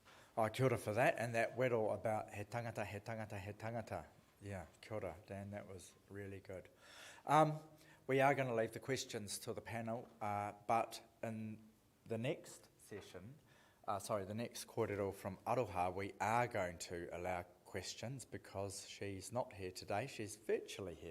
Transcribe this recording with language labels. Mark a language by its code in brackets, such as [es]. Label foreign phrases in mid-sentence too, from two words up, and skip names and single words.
[en] Oh, [mi] kia ora [en] for that, and that whittle about [mi] he tangata, he tangata, he tangata. Yeah, kia ora, [en] Dan, that was really good. We are going to leave the questions to the panel, but in the next session, the next kōrero from Aroha, we are going to allow questions because she's not here today, she's virtually here.